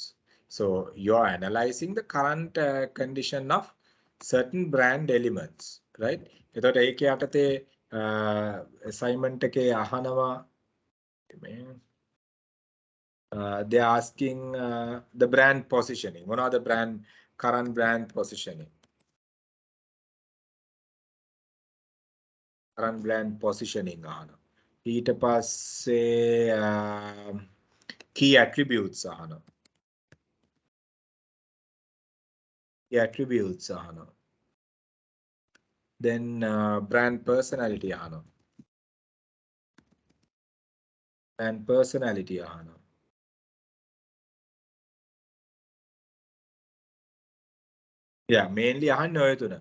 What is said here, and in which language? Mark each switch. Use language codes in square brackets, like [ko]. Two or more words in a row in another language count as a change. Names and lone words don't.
[en] So you're analyzing the current condition of certain brand elements, right? [si] එතකොට ඒකේ යටතේ assignment එකේ අහනවා [en] they're asking the brand positioning. What are the current brand positioning? Current brand positioning අහනවා. [si] ඊට පස්සේ [en] key attributes [si] අහනවා. [en] Then brand personality අහනවා. Yeah, mainly [si] අහන්නේ ඔය තුන.